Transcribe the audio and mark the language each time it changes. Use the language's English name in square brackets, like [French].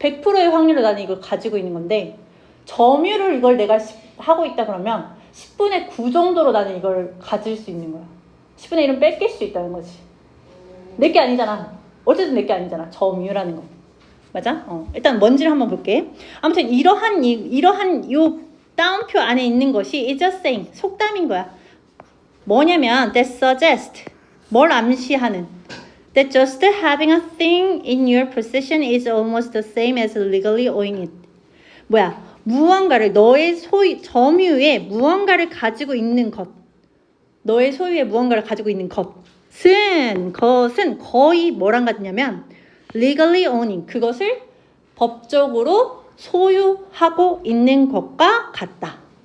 [Korean] 100%의 확률로 나는 이걸 가지고 있는 건데 점유를 이걸 내가 하고 있다 그러면 10분의 9 정도로 나는 이걸 가질 수 있는 거야. 10분의 1은 뺏길 수 있다는 거지. 내 게 아니잖아. 어쨌든 내 게 아니잖아. 점유라는 거. 맞아? 일단 뭔지를 한번 볼게. 아무튼 이러한 요 다운표 안에 있는 것이 [English] is a saying, [Korean] 속담인 거야. 뭐냐면 [English] that suggest, [Korean] 뭘 암시하는 [English] that just having a thing in your possession is almost the same as legally owning it. [Korean] 뭐야? 무언가를 너의 소유, 점유에 무언가를 가지고 있는 것. 너의 소유에 무언가를 가지고 있는 것은 거의 뭐랑 같냐면 [English] legally owning, [Korean] 그것을 법적으로 소유하고 있는 것과 같다.